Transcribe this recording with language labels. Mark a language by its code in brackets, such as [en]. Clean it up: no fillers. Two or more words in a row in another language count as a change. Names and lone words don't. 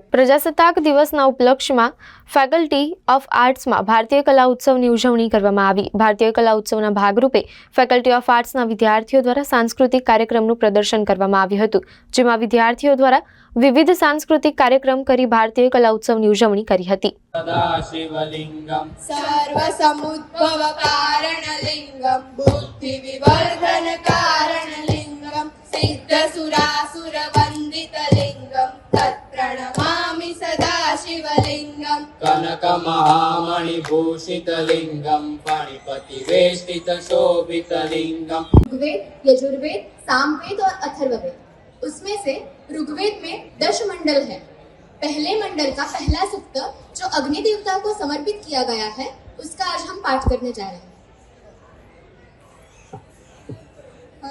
[gu] પ્રજાસત્તાક દિવસના ઉપલક્ષ્યમાં ફેકલ્ટી ઓફ આર્ટ્સમાં ભારતીય કલા ઉત્સવની ઉજવણી કરવામાં આવી. ભારતીય કલા ઉત્સવના ભાગરૂપે ફેકલ્ટી ઓફ આર્ટ્સના વિદ્યાર્થીઓ દ્વારા સાંસ્કૃતિક કાર્યક્રમનું પ્રદર્શન કરવામાં આવ્યું હતું, જેમાં વિદ્યાર્થીઓ દ્વારા વિવિધ સાંસ્કૃતિક કાર્યક્રમ કરી ભારતીય કલા ઉત્સવની ઉજવણી કરી હતી. [sa] सदाशिवलिंगम सर्वसमुद्भव कारणलिंगम बुद्धि विवर्धन कारणलिंगम सिद्धसुरासुर वंदितलिंगम तत्प्रणमामि सदाशिवलिंगम कनक महामणि भूषितलिंगम फणिपति वेष्टित शोभितलिंगम। [hi] ऋग्वेद, यजुर्वेद, सामवेद और अथर्ववेद, उसमें से ऋग्वेद में 10 मंडल है। पहले मंडल का पहला सूक्त जो अग्नि देवता को समर्पित किया गया है, उसका आज हम पाठ करने जा रहे हैं।